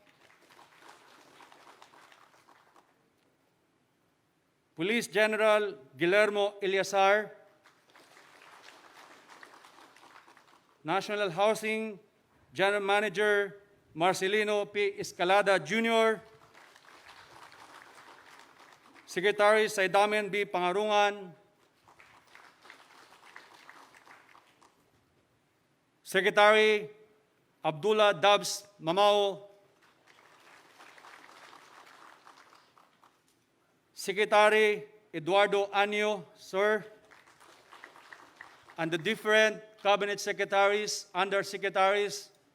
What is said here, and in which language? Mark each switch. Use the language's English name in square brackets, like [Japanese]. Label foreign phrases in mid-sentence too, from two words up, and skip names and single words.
[English] Police General Guillermo Eliazar, National Housing General Manager Marcelino P. Escalada Jr., Secretary Saidamen B. Pangarungan, Secretary Abdullah Dabs Mamao, Secretary Eduardo Anyo, sir, and the different cabinet secretaries, undersecretaries,